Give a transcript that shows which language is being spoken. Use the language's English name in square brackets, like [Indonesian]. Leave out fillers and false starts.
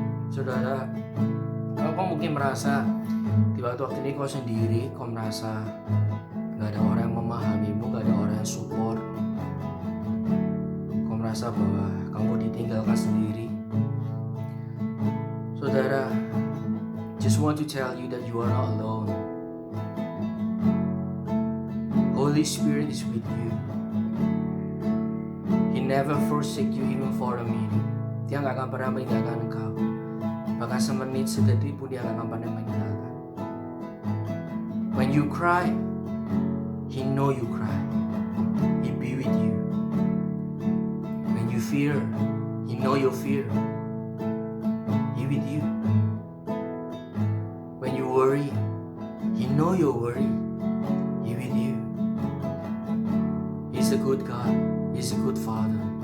[Indonesian] Saudara, kau mungkin merasa di waktu ini kau sendiri, kau merasa gak ada orang yang memahamimu, gak ada orang yang support. Kau merasa bahwa kamu ditinggalkan sendiri. [English] Saudara, just want to tell you that you are not alone. Holy Spirit is with you. He never forsake you even for a minute. [Indonesian] Dia gak akan pernah meninggalkan engkau. Bahkan semenit, sedetik pun dia gak akan pernah meninggalkan. [English] When you cry, He know you cry. He be with you. When you fear, He know your fear. He with you. When you worry, He know your worry. He with you. He's a good God. He's a good Father.